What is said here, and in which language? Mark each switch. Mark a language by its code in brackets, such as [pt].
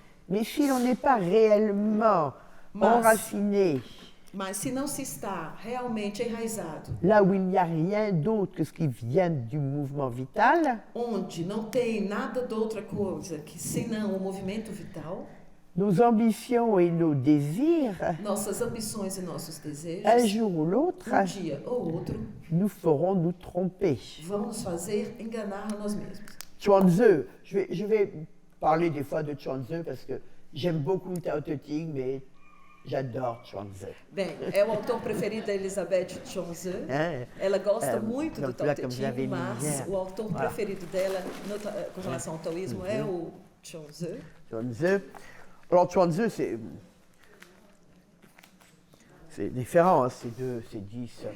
[fr] Mais si l'on n'est pas réellement enraciné, [pt] mas se não se está realmente enraizado, [fr] là où il n'y a rien d'autre que ce qui vient du mouvement vital, [pt] onde não tem nada de outra coisa que senão o movimento vital, [fr] nos ambitions et nos désirs, [pt] nossas ambições e nossos desejos, [fr] un jour ou l'autre, [pt] dia ou outro, [fr] nous ferons nous tromper. [pt] Vão nos fazer enganar a nós mesmos. [fr] Chuang-Tzu, je vais parler des fois de Chuang-Tzu parce que j'aime beaucoup le Tao Te Ching, mais j'adore Chuang-Tzu. [pt] Bem, é o autor preferido da Elizabeth Chuang-Tzu. Ela gosta muito do Tao Te Ching, mas o autor preferido dela com relação ao taoísmo é o Chuang-Tzu. Chuang-Tzu. [fr] Alors Chuang-Tzu, c'est différent, c'est 10.